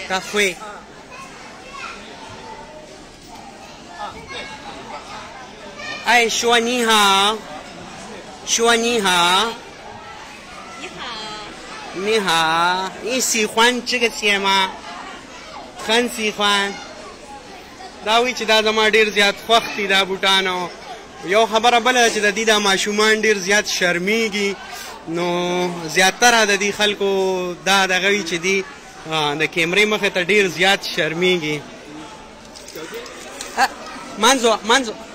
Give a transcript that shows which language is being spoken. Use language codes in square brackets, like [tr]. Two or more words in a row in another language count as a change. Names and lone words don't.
[zh] 他会。哎，说你好，说你好，你好你好，你喜欢这个鞋吗？很喜欢。 [ps] دا وی چې دا زما ډېر زیات خوښ دي دا بوټانو یو خبره بله چې د دې دا ماشومان ډېر زیات شرمیږي نو زیاتره د دې خلکو دا دغه وي چې دي د کیمرې مخې ته ډېر زیات شرمیږي منځو